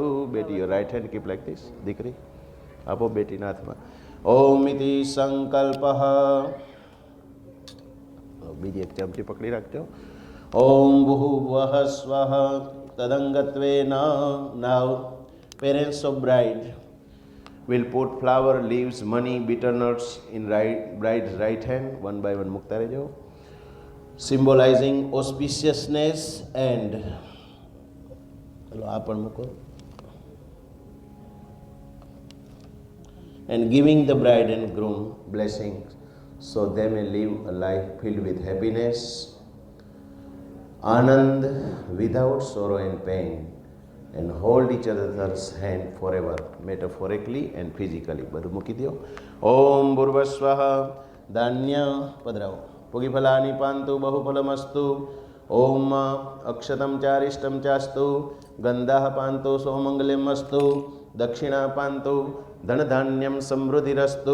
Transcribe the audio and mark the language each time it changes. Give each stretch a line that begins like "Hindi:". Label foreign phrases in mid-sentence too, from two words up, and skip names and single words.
English: Beti your right hand keep like this.
Gujarati: દીકરી આપો બેટીના હાથમાં.
Sanskrit: ઓમ ઇતિ સંકલ્પ.
Gujarati: બીજી એક ચમચી પકડી રાખજો.
Sanskrit: ઓમ ભૂર્ભુવઃ સ્વઃ તદંગત્વેન.
English: Now parents of bride will put flower, leaves, money, bitter nuts in bride's right hand. One by one
Gujarati: મૂકતા રહેજો.
English: Symbolizing auspiciousness and
Gujarati: આ પણ મૂકો.
English: And giving the bride and groom blessings so they may live a life filled with happiness, anand without sorrow and pain, and hold each other's hand forever, metaphorically and physically.
Gujarati: બધું મૂકી દો.
Sanskrit: ઓમ ભૂર્ભસ્વઃ
Gujarati: ધાન્ય પધરાવો.
Sanskrit: પુગીફલાની પાંતુ બહુફલમસ્તુ. ઓમ અક્ષતમ ચારિષ્ટમ ચાસ્તુ. ગંધાઃ પાંતુ સૌમંગલ્યમસ્તુ. દક્ષિણા પાંતુ ધનધાન્યમ સમૃદ્ધિરસ્તુ.